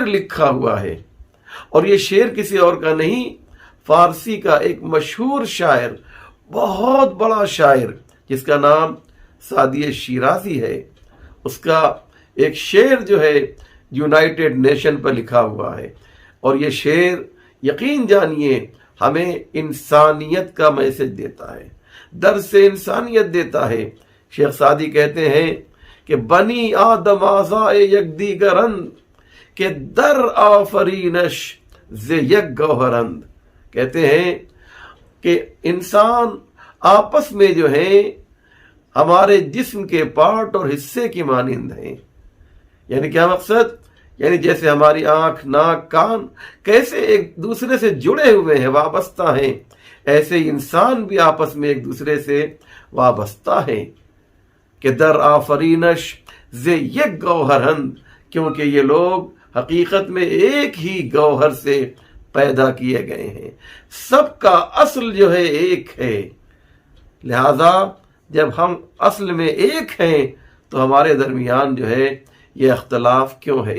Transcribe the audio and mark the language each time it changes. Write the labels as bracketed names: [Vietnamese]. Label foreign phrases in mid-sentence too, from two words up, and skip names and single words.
[Urdu] لکھا ہوا ہے، اور یہ شعر کسی اور کا نہیں، فارسی کا ایک مشہور شاعر، بہت بڑا شاعر جس کا نام سعدی شیرازی ہے، اس کا ایک شعر جو ہے یونائٹڈ نیشن پر لکھا ہوا ہے، اور یہ شعر یقین جانیے ہمیں انسانیت کا میسج دیتا ہے، درس انسانیت دیتا ہے۔ شیخ سعدی کہتے ہیں کہ [Persian] بنی آدم آزائے یک دیگرند، کہ در آفرینش ز یک گوہرند۔ [Urdu] کہتے ہیں کہ انسان آپس میں جو ہیں ہمارے جسم کے پارٹ اور حصے کی مانند ہیں۔ یعنی کیا مقصد؟ یعنی جیسے ہماری آنکھ، ناک، کان کیسے ایک دوسرے سے جڑے ہوئے ہیں، وابستہ ہیں، ایسے انسان بھی آپس میں ایک دوسرے سے وابستہ ہیں۔ [Persian] کہ در آفرینش ز یک گوہرند، [Urdu] کیونکہ یہ لوگ حقیقت میں ایک ہی گوہر سے پیدا کیے گئے ہیں، سب کا اصل جو ہے ایک ہے۔ لہذا جب ہم اصل میں ایک ہیں تو ہمارے درمیان جو ہے یہ اختلاف کیوں ہے؟